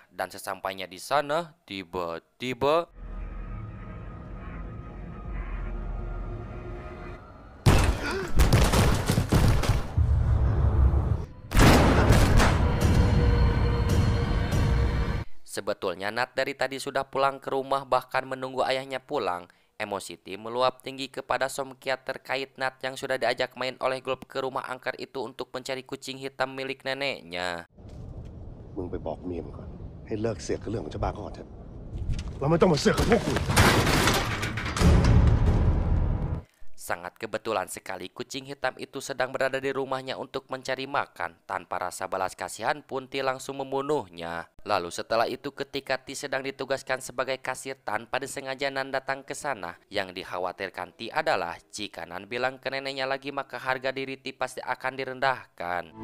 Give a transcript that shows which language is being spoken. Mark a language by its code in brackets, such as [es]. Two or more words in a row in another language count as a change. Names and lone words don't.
[id] Dan sesampainya di sana, tiba-tiba sebetulnya Nat dari tadi sudah pulang ke rumah bahkan menunggu ayahnya pulang. Emosi Ti meluap tinggi kepada Som Kiat terkait Nat yang sudah diajak main oleh Golp ke rumah angker itu untuk mencari kucing hitam milik neneknya. [th] มึงไปบอกเมียมึงก่อนให้เลิกเสือกกับเรื่องของชาวบ้านเขาก่อนเถอะเราไม่ต้องมาเสือกกับพวกกู [id] Sangat kebetulan sekali kucing hitam itu sedang berada di rumahnya untuk mencari makan. Tanpa rasa balas kasihan pun Ti langsung membunuhnya. Lalu setelah itu ketika Ti sedang ditugaskan sebagai kasir, tanpa disengaja Nan datang ke sana. Yang dikhawatirkan Ti adalah jika Nan bilang ke neneknya lagi maka harga diri Ti pasti akan direndahkan.